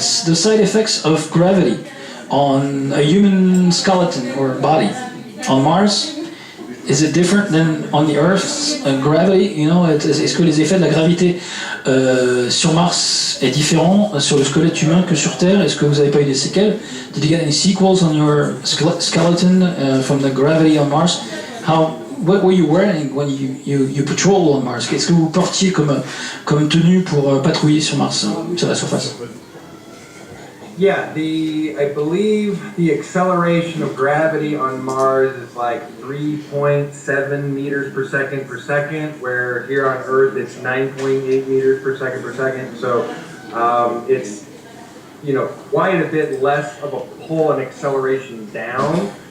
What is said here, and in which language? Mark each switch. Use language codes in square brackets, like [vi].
[en] The side effects of gravity on a human skeleton or body on Mars. Is it different than on the Earth's gravity? [fr] You know, est-ce que les effets de la gravité sur Mars est différent sur le squelette humain que sur Terre? Est-ce que vous n'avez pas eu des séquelles? [en] Did you get any sequels on your skeleton from the gravity on Mars? What were you wearing when you patrol on Mars? [fr] Qu'est-ce que vous portiez comme tenue pour patrouiller sur Mars, sur la surface? [en] Yeah, I believe the acceleration of gravity on Mars is like 3.7 meters per second, where here on Earth it's 9.8 meters per second. So it's, quite a bit less of a pull and acceleration down.